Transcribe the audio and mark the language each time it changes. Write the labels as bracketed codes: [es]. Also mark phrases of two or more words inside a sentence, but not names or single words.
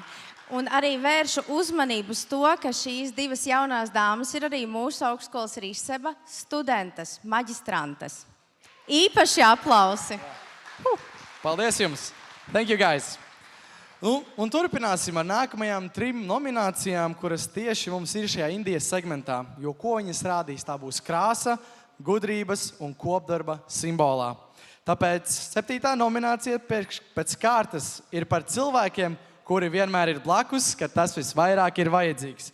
[lv] Un arī vēršu uzmanību uz to, ka šīs divas jaunās dāmas ir arī mūsu augstskolas Rīseba studentes, maģistrantes. Īpaši aplausi. Paldies jums! [en] Thank you, guys! [lv] Un turpināsim ar nākamajām 3 nominācijām, kuras tieši mums ir šajā Indijas segmentā. Jo ko viņas rādīs? Tā būs krāsa, gudrības un kopdarba simbolā. Tāpēc 7. nominācija pēc kārtas ir par cilvēkiem, kuri vienmēr ir blakus, kad tas visvairāk ir vajadzīgs.